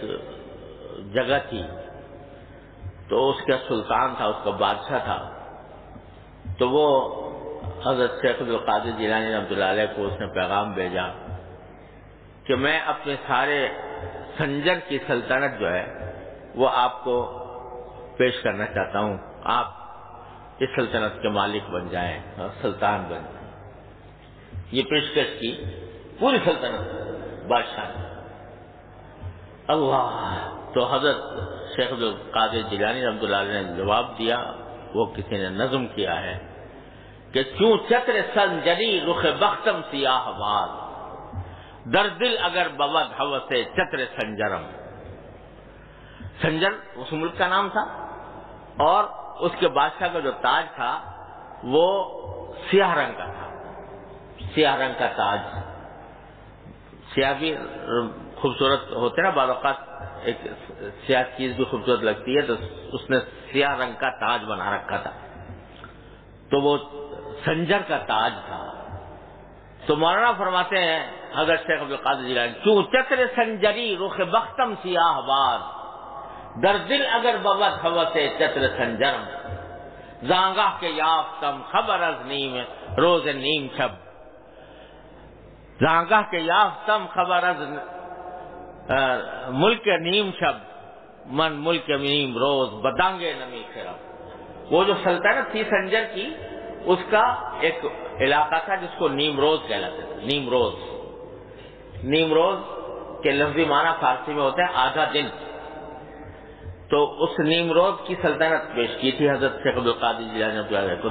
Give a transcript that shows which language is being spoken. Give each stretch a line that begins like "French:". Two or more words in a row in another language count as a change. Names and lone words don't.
Urdu: جگہ تھی، تو اس کا سلطان تھا، اس کا بادشاہ تھا، تو وہ حضرت شیخ عبد القادر جیلانی رحمۃ اللہ علیہ کو اس نے پیغام بھیجا کہ میں اپنے سارے سنجر کی سلطنت جو ہے وہ آپ کو پیش کرنا چاہتا ہوں، آپ اس سلطنت کے مالک بن جائیں اور سلطان بن جائیں۔ یہ پیشکش کی پوری سلطنت بادشاہ نے۔ اللہ، تو حضرت شیخ عبد القادر جیلانی رحمۃ اللہ علیہ نے جواب دیا، وہ کسی نے نظم کیا ہے کہ
Persian: کیوں چتر سنجری رخ بختم سیاہ باز، در دل اگر بود ہوس چتر سنجرم۔
Urdu: سنجر اس ملک کا نام تھا اور اس کے بادشاہ کا جو تاج تھا وہ سیاہ رنگ کا تھا، سیاہ رنگ کا تاج۔ سیاہ بھی خوبصورت ہوتے نا، بعض اوقات ایک سیاہ چیز بھی خوبصورت لگتی ہے، تو اس نے سیاہ رنگ کا تاج بنا رکھا تھا، تو وہ سنجر کا تاج تھا۔ تو مولانا فرماتے ہیں حضرت شیخ عبد القادر جیلانی،
Persian: کیوں چتر سنجری رخ بختم سیاہ باز، در دل اگر بود ہوس چتر سنجرم، زانگاہ کے یافتم خبر از نیم روز نیم شب، زانگاہ کے یافتم خبر از ملک نیم شب، من ملک نیم روز بدانگے نمی خرم۔
Urdu: وہ جو سلطنت تھی سنجر کی، اس کا ایک علاقہ تھا جس کو نیم روز کہلاتے تھے۔ نیم روز کے لفظی معنی فارسی میں ہوتا ہے آدھا دن، تو اس نیم روز کی سلطنت پیش کی تھی حضرت شیخ عبد القادر جیلانی کو۔